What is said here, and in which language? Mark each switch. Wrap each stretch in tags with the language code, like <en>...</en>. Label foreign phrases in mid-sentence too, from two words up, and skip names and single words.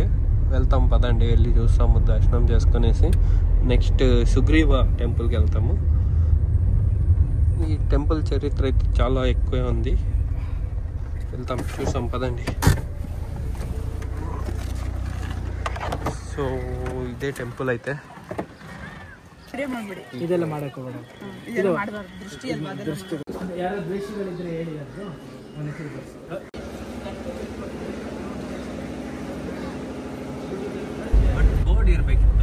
<te>వెళ్తాం పదండి, వెళ్ళి చూస్తాము, దర్శనం చేసుకునేసి నెక్స్ట్ సుగ్రీవ టెంపుల్కి వెళ్తాము. ఈ టెంపుల్ చరిత్ర అయితే చాలా ఎక్కువే ఉంది. వెళ్తాం, చూసాం పదండి. సో ఇదే టెంపుల్ అయితే.</te> <kn>ಇದೆಲ್ಲ ಮಾಡಕ್ಕೆ ಯಾರೋ ದ್ವೇಷಿಗಳಿದ್ರೆ ಹೇಳಿ ಅದು ಬೋರ್ಡ್ ಇರಬೇಕಿತ್ತು.</kn>